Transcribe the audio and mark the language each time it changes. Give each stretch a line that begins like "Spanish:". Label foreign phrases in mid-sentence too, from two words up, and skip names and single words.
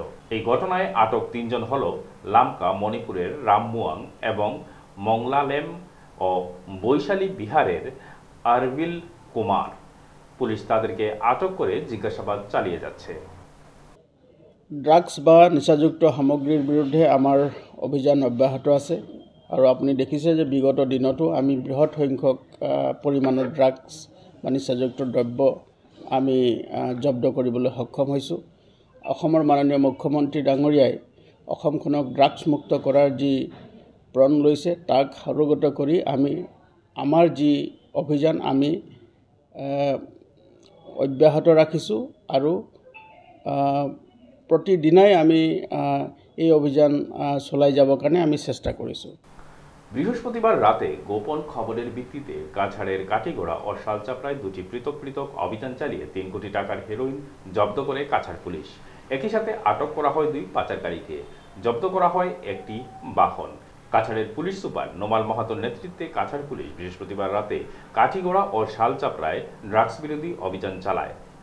Bangla: এই ঘটনায় আটক 3 জন হল লামকা মণিপুরের রামমুয়াং এবং মংলালেম ও বৈশালী বিহারের আরবিল কুমার। পুলিশ তাদেরকে আটক করে জিজ্ঞাসাবাদ চালিয়ে যাচ্ছে।
Assamese: ড্রাগস বা নিচাযুক্ত সামগ্ৰীৰ বিৰুদ্ধে আমাৰ অভিযান অব্যাহত আছে, আৰু আপুনি দেখিছে যে বিগত দিনতো আমি বৃহৎ সংখ্যক পৰিমাণৰ ড্ৰাগছ বা নিচাযুক্ত দ্ৰব্য আমি জব্দ কৰিবলৈ সক্ষম হৈছোঁ। অসমৰ মাননীয় মুখ্যমন্ত্ৰী ডাঙৰীয়াই অসমখনক ড্ৰাগছ মুক্ত কৰাৰ যি প্ৰণ লৈছে, তাক সাৰোগত কৰি আমি আমাৰ যি অভিযান আমি অব্যাহত ৰাখিছোঁ, আৰু প্ৰতিদিনাই আমি এই অভিযান চলাই যাবৰ কাৰণে আমি চেষ্টা কৰিছোঁ।
Bangla: বৃহস্পতিবার রাতে গোপন খবরের ভিত্তিতে কাছাড়ের কাটিগড়া ও শালচাপড়ায় 2টি পৃথক পৃথক অভিযান চালিয়ে 3 কোটি টাকার হেরোইন জব্দ করে কাছাড় পুলিশ। একই সাথে আটক করা হয় 2 পাচারকারীকে। জব্দ করা হয় একটি বাহন। কাছাড়ের পুলিশ সুপার নোমাল মাহাতোর নেতৃত্বে কাছাড় পুলিশ বৃহস্পতিবার রাতে কাটিগড়া ও শালচাপড়ায় ড্রাগস বিরোধী অভিযান চালায়।